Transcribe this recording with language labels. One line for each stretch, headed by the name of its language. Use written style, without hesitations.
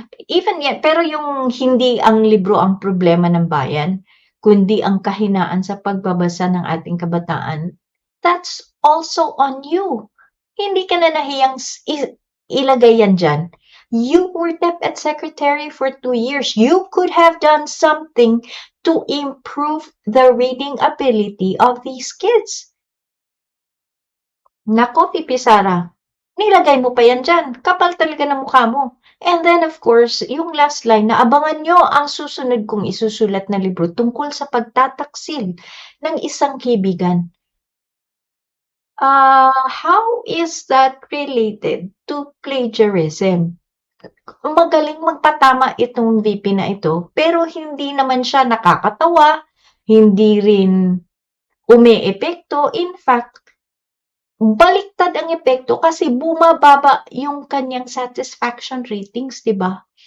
English: Even yet,
Filipino: pero yung hindi ang libro ang problema ng bayan, kundi ang kahinaan sa pagbabasa ng ating kabataan,
English: that's also on you.
Filipino: Hindi ka na nahiyang ilagay yan dyan.
English: You were DepEd Secretary for 2 years. You could have done something to improve the reading ability of these kids.
Filipino: Naku, Pipi Sara, nilagay mo pa yan dyan. Kapal talaga ng mukha mo.
English: And then, of course,
Filipino: yung last line na abangan nyo ang susunod kong isusulat na libro tungkol sa pagtataksil ng isang kaibigan.
English: How is that related to plagiarism?
Filipino: Magaling magpatama itong VP na ito, pero hindi naman siya nakakatawa, hindi rin umeepekto.
English: In fact,
Filipino: baliktad ang epekto kasi bumababa yung kanyang satisfaction ratings, di ba?